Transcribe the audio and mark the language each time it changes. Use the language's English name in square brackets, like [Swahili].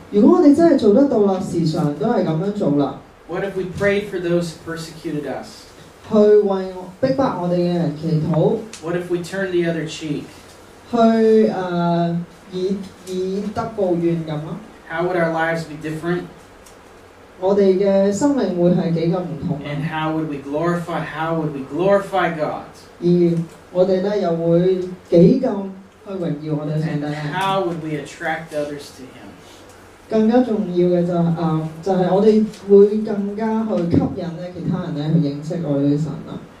[Cantonese] 如果我哋真係做得到啦，時常都係咁樣做啦， [English] What if we prayed for those who persecuted us? [Cantonese] 去為逼迫我哋嘅人祈禱， [English] What if we turned the other cheek? [Cantonese] 去以德報怨咁咯。 [English] How would our lives be different? [Cantonese] 我哋嘅生命會係幾咁唔同 [English] And 啊！ how would we glorify God? [Cantonese] 而我哋咧又會幾咁去榮耀我哋嘅上 [English] And [Cantonese] 帝咧？ [English] how would we attract others to Him? [Cantonese] 更加重要嘅就係我哋會更加去吸引咧其他人咧去認識我哋嘅神啦。